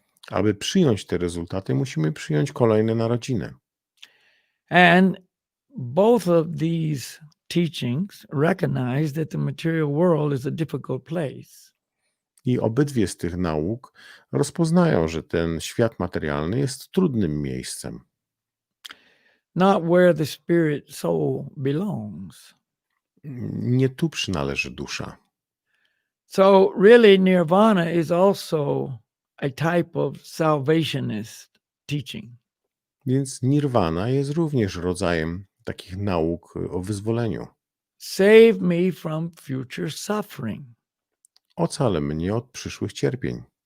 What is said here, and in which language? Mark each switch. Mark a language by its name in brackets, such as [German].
[Polish] Aby przyjąć te rezultaty, musimy przyjąć kolejne narodziny. [English] And both of these teachings recognize that the material world is a difficult place. [Polish] I obydwie z tych nauk rozpoznają, że ten świat materialny jest trudnym miejscem. [English] Not where the spirit soul belongs. [Polish] Nie tu przynależy dusza. [English] So really nirvana is also a type of salvationist teaching. [Polish] Więc nirwana jest również rodzajem takich nauk o wyzwoleniu. [English] Save me from future suffering. [Polish] Ocal mnie od przyszłych cierpień.